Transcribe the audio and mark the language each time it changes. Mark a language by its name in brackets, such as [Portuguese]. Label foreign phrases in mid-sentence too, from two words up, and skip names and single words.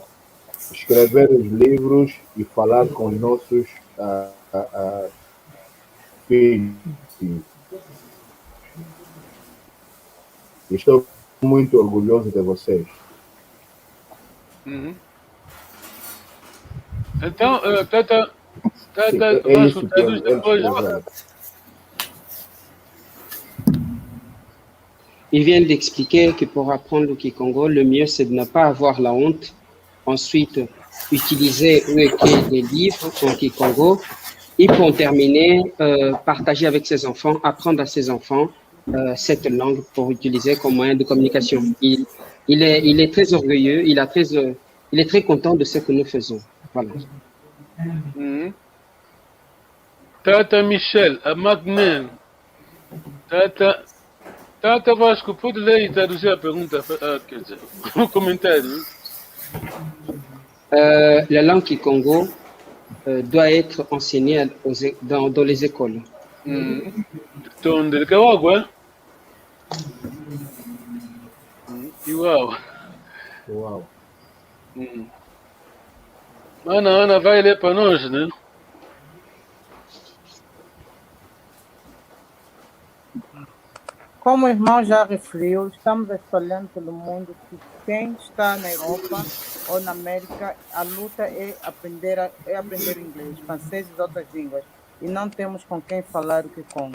[Portuguese] Escrever os livros e falar com os nossos filhos. Estou muito orgulhoso de vocês. Então, Tata, é isso que eles depois. [French] Il vient d'expliquer que pour apprendre le Kikongo, le mieux c'est de ne pas avoir la honte. Ensuite, utiliser ou écrire des livres en Kikongo. Et pour terminer, partager avec ses enfants, apprendre à ses enfants cette langue pour utiliser comme moyen de communication. Il est très orgueilleux, il est très content de ce que nous faisons. Voilà. Tata Michel, a Magnen. [Portuguese] Tata Vasco, pode ler e traduzir a pergunta, quer dizer, o comentário. [French] La langue Kikongo doit être enseignée dans les écoles. [Kongo] Tonde, Kawawa. [Portuguese] Uau. Uau. Ana vai ler para nós, né? Como o irmão já referiu, estamos espalhando pelo mundo que quem está na Europa ou na América, a luta é aprender inglês, francês e outras línguas, e não temos com quem falar o Kikongo.